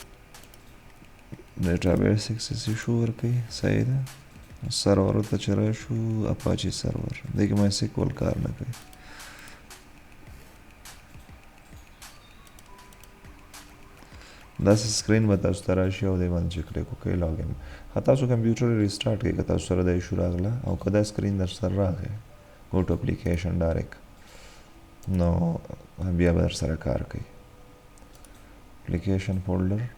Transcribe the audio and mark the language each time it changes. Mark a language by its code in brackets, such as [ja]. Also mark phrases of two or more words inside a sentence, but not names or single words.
[en] database access [ps] شو ورکړي صحیح ده سرور ته چې راشو اپاچی سرور دې کې مې سیکول کار نه کوي داسې سکرین به تاسو ته راشي او دې باندې چې کلیک وکړئ لاګین تاسو [en] computer restart [ps] کړئ که تاسو سره د ایشو راغله او که دا سکرین در سره راغی [en] go to application direct [ps] نو بیا به در سره کار کوي [en] application folder